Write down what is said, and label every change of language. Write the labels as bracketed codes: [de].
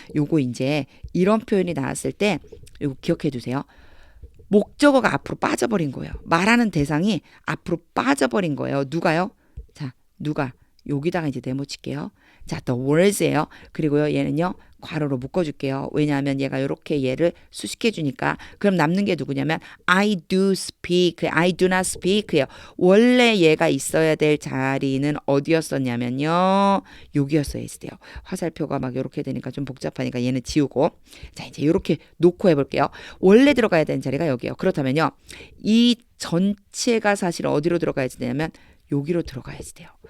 [ko] 요거 이제 이런 표현이 나왔을 때 요거 기억해 두세요. 목적어가 앞으로 빠져버린 거예요. 말하는 대상이 앞으로 빠져버린 거예요. 누가요? 자, 누가? 여기다가 이제 네모칠게요. 자, the words예요. 그리고요, 얘는요, 괄호로 묶어줄게요. 왜냐하면 얘가 이렇게 얘를 수식해주니까. 그럼 남는 게 누구냐면 [en] I do speak, I do not speak [ko] 예요. 원래 얘가 있어야 될 자리는 어디였었냐면요, 여기였어야 했을 때요. 화살표가 막 이렇게 되니까 좀 복잡하니까 얘는 지우고. 자, 이제 이렇게 놓고 해볼게요. 원래 들어가야 되는 자리가 여기예요. 그렇다면요, 이 전체가 사실 어디로 들어가야 되냐면 여기로 들어가야지 돼요.